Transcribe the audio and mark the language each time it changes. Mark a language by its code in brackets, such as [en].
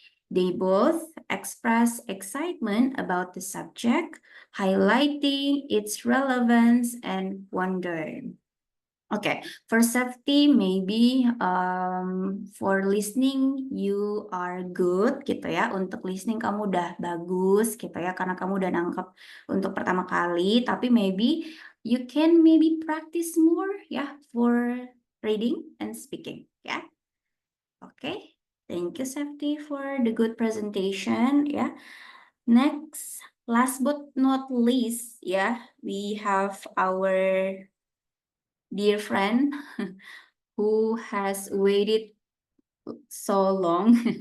[en] They both express excitement about the subject, highlighting its relevance and wonder. Okay, for Safety, maybe for listening you are good gitu ya. [id] Untuk listening kamu udah bagus gitu ya, karena kamu udah nangkep untuk pertama kali. [en] Tapi maybe you can practice more ya for reading and speaking ya. Okay, thank you Safety for the good presentation ya. Next, last but not least ya, we have our dear friend who has waited so long.